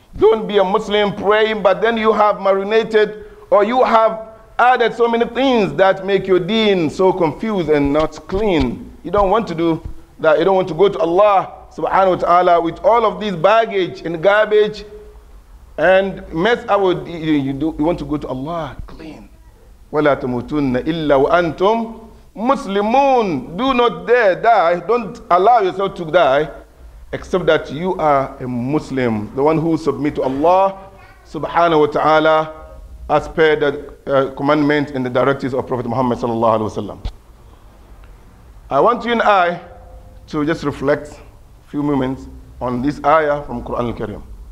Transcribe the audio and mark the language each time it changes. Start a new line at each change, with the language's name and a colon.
English: Don't be a Muslim praying, but then you have marinated or you have added so many things that make your deen so confused and not clean. You don't want to do that. You don't want to go to Allah subhanahu wa ta'ala with all of this baggage and garbage and mess up with you. You want to go to Allah clean.
Arabic: وَلَا تَمُوتُنَّ إِلَّا وَأَنْتُمْ Muslimun.
English: Do not dare die. Don't allow yourself to die except that you are a Muslim, the one who submit to Allah subhanahu wa ta'ala as per the commandment and the directives of Prophet Muhammad sallallahu alaihi wasallam. I want you and I to just reflect a few moments on this ayah from Quran al-Kareem.